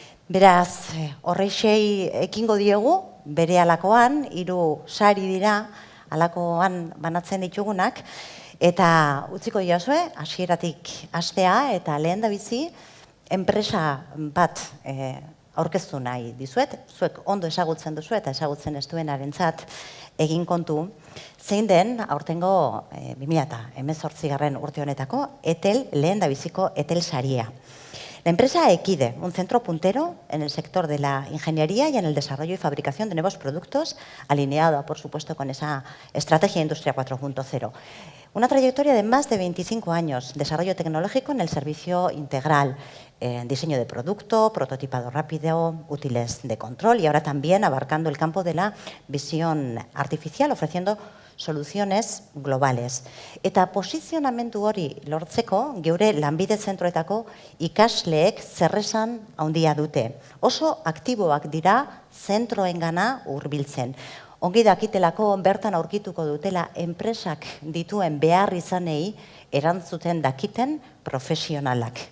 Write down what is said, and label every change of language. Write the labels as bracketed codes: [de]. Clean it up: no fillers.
[eu] Beraz, horreixei ekingo diegu, bere alakoan, 3 sari dira, alakoan banatzen ditugunak, eta utziko diozue, hasieratik hastea, eta lehen da bizi, enpresa bat aurkeztu nahi dizuet, zuek ondo ezagutzen duzu eta ezagutzen ez duenarentzat egin kontu, zein den aurtengo 2018 urte honetako ETEL lehen da biziko ETEL saria. [es] La empresa Equide, un centro puntero en el sector de la ingeniería y en el desarrollo y fabricación de nuevos productos, alineado, por supuesto, con esa estrategia Industria 4.0. Una trayectoria de más de 25 años, desarrollo tecnológico en el servicio integral, diseño de producto, prototipado rápido, útiles de control y ahora también abarcando el campo de la visión artificial, ofreciendo soluciones globales. [eu] Eta posizionamendu hori lortzeko, geure lanbide zentroetako ikasleek zerresan handia dute. Oso aktiboak dira zentroengana hurbiltzen. Ongi dakitelako bertan aurkituko dutela enpresak dituen behar izanei erantzuten dakiten profesionalak.